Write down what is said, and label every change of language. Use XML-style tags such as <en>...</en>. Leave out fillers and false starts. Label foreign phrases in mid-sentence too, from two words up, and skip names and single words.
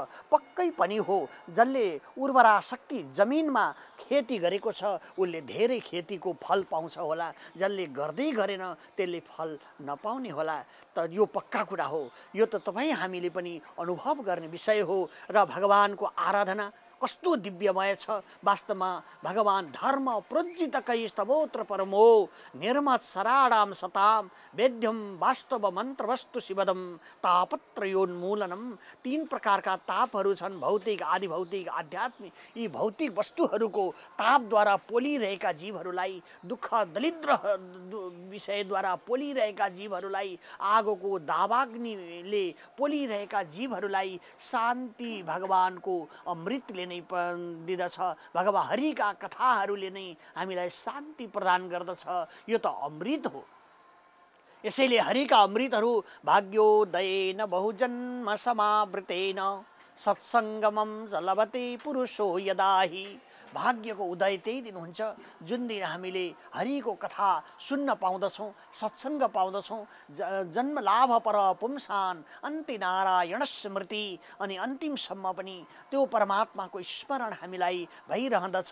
<ne>पक्कै पनि हो जसले उर्वरा शक्ति जमिनमा खेती गरेको छ उसले धेरै खेतीको फल पाउँछ होला, जसले गर्दै गरेन त्यसले फल नपाउने होला। त यो पक्का कुरा हो। यो त तपाईँ हामीले पनि अनुभव गर्ने विषय हो। र भगवानको आराधना कस्तो दिव्यमय छ।</ne> <sa>वास्तवमा भगवान धर्म प्रोज्जितकै स्तवोत्र परमो निर्मत सराणाम सताम वेद्यम वास्तव मन्त्र वस्तु शिवदम तापत्रयोन्मूलनम।</sa> <ne>तीन प्रकारका तापहरू छन्, भौतिक, आदि भौतिक, आध्यात्मिक। यी भौतिक वस्तुहरूको तापद्वारा पोलिरहेका जीवहरूलाई, दुःख दरिद्र विषयद्वारा पोलिरहेका जीवहरूलाई, आगोको दावाग्निले पोलिरहेका जीवहरूलाई शान्ति भगवानको अमृतले नै दिदछ। भगवान हरिका कथाहरूले नै हामीलाई शान्ति प्रदान गर्दछ। यो त अमृत हो। यसैले हरिका अमृतहरू</ne> <sa>भाग्योदयेन बहुजन्म समावृतेन सत्सङ्गमं लभते पुरुषो यदाहि।</sa> <ne>भाग्यको उदय त्यही दिन हुन्छ जुन दिन हामीले हरिको कथा सुन्न पाउँदछौँ, सत्सङ्ग पाउँदछौँ।</ne> <sa>जन्म लाभ पर पुंसान अन्त्य नारायण स्मृति।</sa> <ne>अनि अन्तिमसम्म पनि त्यो परमात्माको स्मरण हामीलाई भइरहँदछ।</ne>